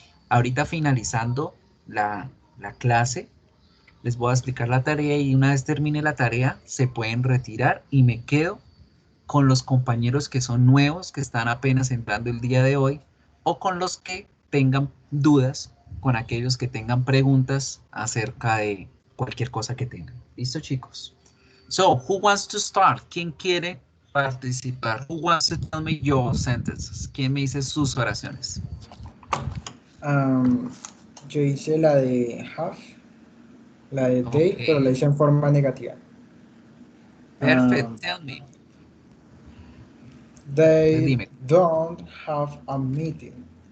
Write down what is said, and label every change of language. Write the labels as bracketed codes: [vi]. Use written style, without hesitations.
[es] Ahorita finalizando la clase, les voy a explicar la tarea y una vez termine la tarea, se pueden retirar y me quedo con los compañeros que son nuevos, que están apenas entrando el día de hoy, o con los que tengan dudas, con aquellos que tengan preguntas acerca de cualquier cosa que tengan. ¿Listo, chicos? [en] So, who wants to start? [es] ¿Quién quiere participar? [en] Who wants to tell me your sentences? [es] ¿Quién me dice sus oraciones? Yo hice la de have, la de take, pero la hice en forma negativa. [en] Perfect, tell me. They don't have a meeting.